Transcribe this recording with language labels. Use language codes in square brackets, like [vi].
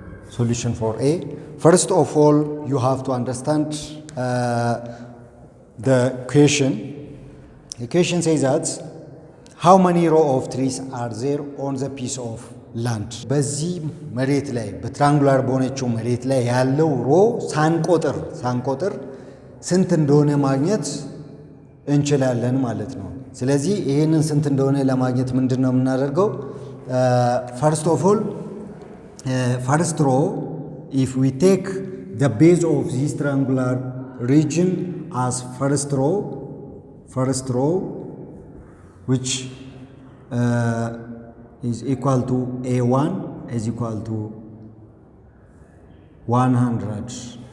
[en] Solution for A. First of all, you have to understand the question. The question says that how many rows of trees are there on the piece of land? [am] በዚህ መሬት ላይ በትራንጉላር በሆነችው መሬት ላይ ያለው ሮ ሳንቆጥር ስንት እንደሆነ ማግኘት እንችላለን ማለት ነው። ስለዚህ ይሄንን ስንት እንደሆነ ለማግኘት ምንድነው የምናደርገው? [en] First of all, first row, if we take the base of this triangular region as first row, which is equal to A1 is equal to 100.